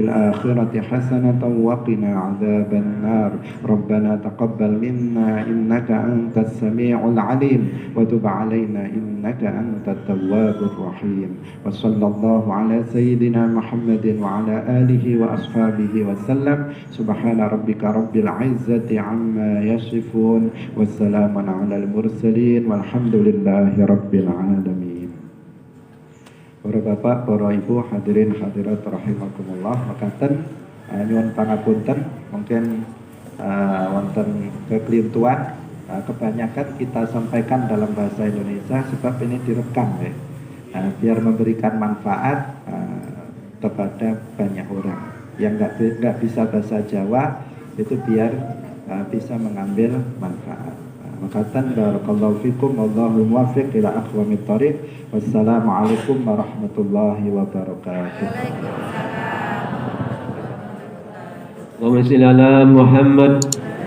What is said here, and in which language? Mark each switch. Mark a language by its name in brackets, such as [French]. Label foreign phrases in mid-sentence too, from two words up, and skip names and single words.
[Arabic] الآخرة حسنة وقنا عذاب النار ربنا تقبل منا إنك أنت السميع العليم وتب علينا إنك أنت التواب الرحيم وصلى الله على سيدنا محمد وعلى آله وأصحابه وسلم سبحان ربك رب العزة عما يصفون والسلام على المرسلين والحمد لله رب العالمين. [Indonesian] Para bapak, para ibu, hadirin hadirat rahimakumullah, [Javanese] makaten nyuwun pangapunten [Indonesian] mungkin wonten kekeliruan kebanyakan kita sampaikan dalam bahasa Indonesia sebab ini direkam ya. Biar memberikan manfaat kepada banyak orang yang nggak bisa bahasa Jawa itu biar bisa mengambil manfaat. [Arabic] Makatan بارك الله فيكم والله الموفق إلى أقوم الطريق. والسلام عليكم ورحمة الله وبركاته. اللهم صل على محمد